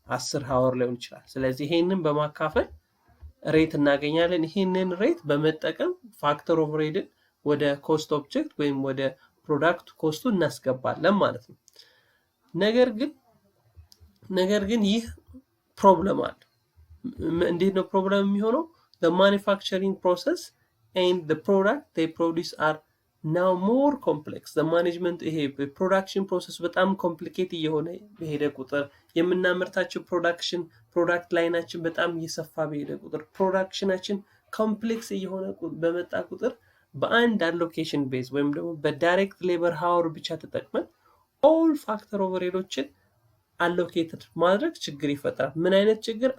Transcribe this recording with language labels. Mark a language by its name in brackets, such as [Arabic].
[Amharic] 10 ሃወር ሊሆን ይችላል። ስለዚህ ይሄንን በማካፈል ሬት እናገኛለን። ይሄንን ሬት በመጠቀም ፋክተር ኦቨርሄድን ወደ ኮስት ኦብጀክት ወይም ወደ ፕሮዳክት ኮስቱ እናስገባለን ማለት ነው። ነገር ግን ይህ ፕሮብለም አለ። እንዴት ነው ፕሮብለም የሚሆነው? [English] the manufacturing process and the product they produce are now more complex. [Amharic] the management ይሄ ፕሮዳክሽን ፕሮሰስ በጣም ኮምፕሊኬት እየሆነ በሄደ ቁጥር፣ የምናመርታቸው ፕሮዳክት ላይናችን በጣም እየሰፋ በሄደ ቁጥር፣ ፕሮዳክሽናችን ኮምፕሌክስ እየሆነ በመጣ ቁጥር በአንድ አሎኬሽን ቤዝ ወይም ደግሞ በዳይሬክት ሌበር ሃወር ብቻ ተጠቅመን ኦል ፋክተር ኦቨርሄዶችን አሎኬትድ ማድረግ ችግር ይፈጥራል። ምን አይነት ችግር?